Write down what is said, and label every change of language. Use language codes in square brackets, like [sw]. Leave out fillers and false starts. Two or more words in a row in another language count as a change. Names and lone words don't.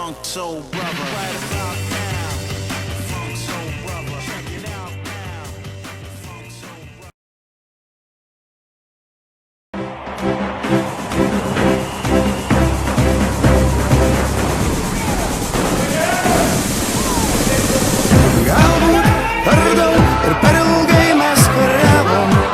[en] soul brother. Right about now, the funk soul brother. Check it out now, the funk soul brother. [lt] Galbūt per daug ir per ilgai mes kariavom.